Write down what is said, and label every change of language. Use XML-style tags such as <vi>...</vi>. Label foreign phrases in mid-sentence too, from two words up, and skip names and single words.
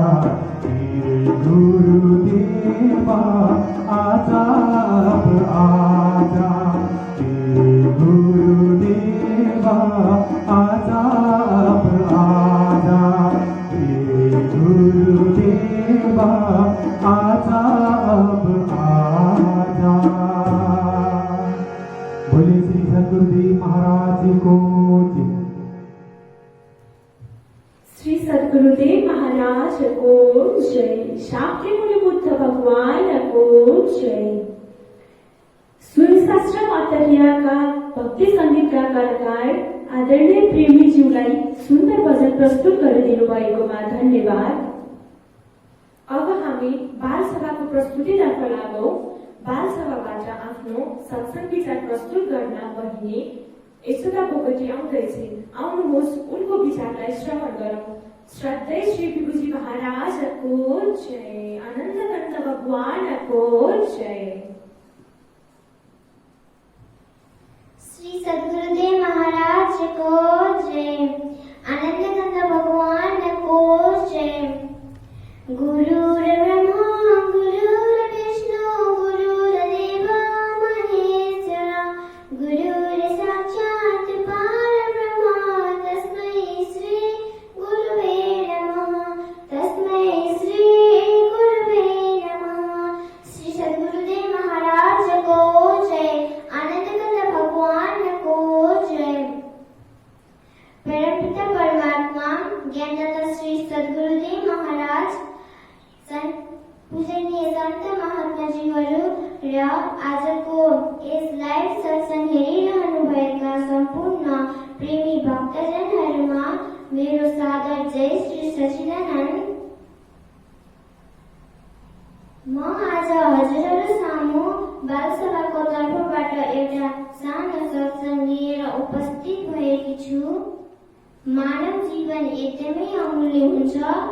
<hi>मेरे गुरुदेवा आजा अब आजा मेरे गुरुदेवा आजा अब आजा मेरे गुरुदेवा आजा अब आजा।</hi> <ne>बोले श्री सद्गुरुदेव महाराज को जय। श्री सद्गुरुदेव महाराज को जय। शाक्यमुनि बुद्ध भगवान को जय। सूर्यशास्त्र अन्तर्याका भक्ति संगीतका कलाकार आदरणीय प्रेमीज्यूलाई सुन्दर भजन प्रस्तुत गरिदिनु भएकोमा धन्यवाद। अब हामी बालसभाको प्रस्तुतितर्फ लागौं। बालसभाबाट आफ्नो सत्संग विचार प्रस्तुत गर्न बहिनी यशोदा बोगटी आउँदैछिन्। आउनुहोस् उनको विचारलाई श्रवण गरौं। श्रद्धेय श्री विभूजी महाराजको जय। आनन्दकण्ड भगवानको जय। श्री सद्गुरुदेव महाराज को जय। आनंदकंद भगवान को जय।</ne> <sa>गुरुर्ब्रह्मा गुरुर्विष्णु गुरुर्देव महेश्वरा गुरुर्साक्षात् परब्रह्म तस्मै श्री गुरुवे नमः। तस्मै श्री गुरुवे नमः।</sa> <ne>श्री सद्गुरुदेव महाराज को जय। आनंदकंद भगवान को जय। परमपिता परमात्मा ज्ञानदाता श्री सद्गुरुदेव महाराज पूजनीय संत महात्माजीहरू र आजको यस लाइभ सत्संग हेरिरहनु भएका सम्पूर्ण प्रेमी भक्तजनहरूमा मेरो सादर जय श्री सच्चिदानन्द। म आज हजुरहरू सामु बालसभाको तर्फबाट एउटा सानो सत्संग लिएर उपस्थित भएकी छु। मानव जीवन एकदमै अमूल्य हुन्छ।</ne>